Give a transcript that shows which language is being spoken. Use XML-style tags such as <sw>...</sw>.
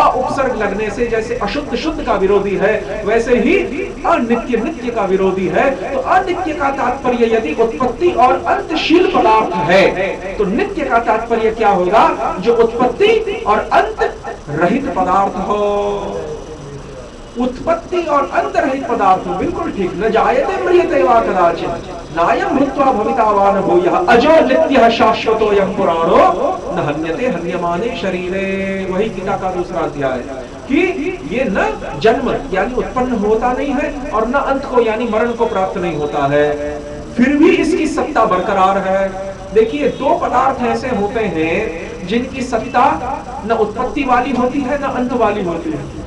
<hi>उपसर्ग लगने से जैसे अशुद्ध शुद्ध का विरोधी है, वैसे ही अनित्य नित्य का विरोधी है। तो अनित्य का तात्पर्य यदि उत्पत्ति और अंतशील पदार्थ है, तो नित्य का तात्पर्य क्या होगा? जो उत्पत्ति और अंत रहित पदार्थ हो। उत्पत्ति और अंत रहित पदार्थ हो, बिल्कुल ठीक।</hi> <sa>न जायते म्रियते वा कदाचित् नायं भूत्वा भवितावान भूयः अजो नित्यः शाश्वतोऽयं पुराणो न हन्यते हन्यमाने शरीरे।</sa> <hi>वही गीता का दूसरा अध्याय कि ये न जन्म यानी उत्पन्न होता नहीं है, और न अंत को यानी मरण को प्राप्त नहीं होता है, फिर भी इसकी सत्ता बरकरार है। देखिए, दो पदार्थ ऐसे होते हैं जिनकी सत्ता न उत्पत्ति वाली होती है न अंत वाली होती है।</hi>